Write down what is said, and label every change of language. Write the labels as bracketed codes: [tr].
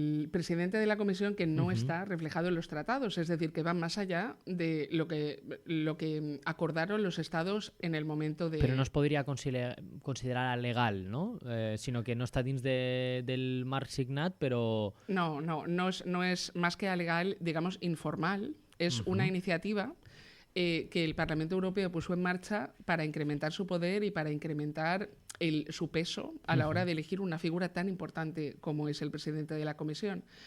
[es] presidente de la Comisión que no está reflejado en los tratados, es decir, que va más allá de lo que acordaron los estados en el momento de... [ca] Però no es podria considerar legal, no? Sinó que no està dins del marc signat, però... [es] No es más que legal, digamos, informal. Es una iniciativa que el Parlamento Europeo puso en marcha para incrementar su poder y para incrementar su peso a la hora de elegir una figura tan importante como es el presidente de la Comisión.